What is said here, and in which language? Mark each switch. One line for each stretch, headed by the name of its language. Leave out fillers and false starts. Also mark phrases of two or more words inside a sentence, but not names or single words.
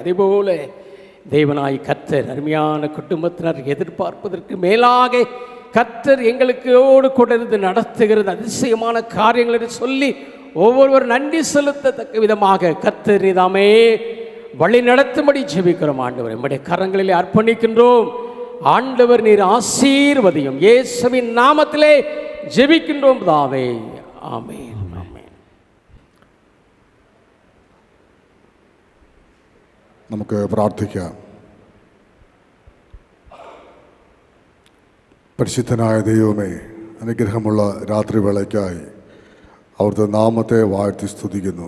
Tamil: அதே போல தேவனாய் கர்த்தர் அருமையான குடும்பத்தினர் எதிர்பார்ப்பதற்கு மேலாக கர்த்தர் எங்களுக்கோடு கூட இருந்து நடத்துகிறது அதிசயமான காரியங்கள் என்று சொல்லி ஒவ்வொருவர் நன்றி செலுத்தத்தக்க விதமாக கர்த்தர் தாமே வழி நடத்தும்படி ஜெபிக்கிறோம். ஆண்டவரே, நம்முடைய கரங்களிலே அர்ப்பணிக்கின்றோம். ஆண்டவர் நீர் ஆசீர்வதியும். இயேசுவின் நாமத்திலே ஜெபிக்கின்றோம் பிதாவே. ஆமென். ஆமென்.
Malayalam: നമുക്ക് പ്രാർത്ഥിക്കാം. പരിശുദ്ധനായ ദൈവമേ, അനുഗ്രഹമുള്ള രാത്രിവേളയ്ക്കായി അവിടുത്തെ നാമത്തെ വാഴ്ത്തി സ്തുതിക്കുന്നു.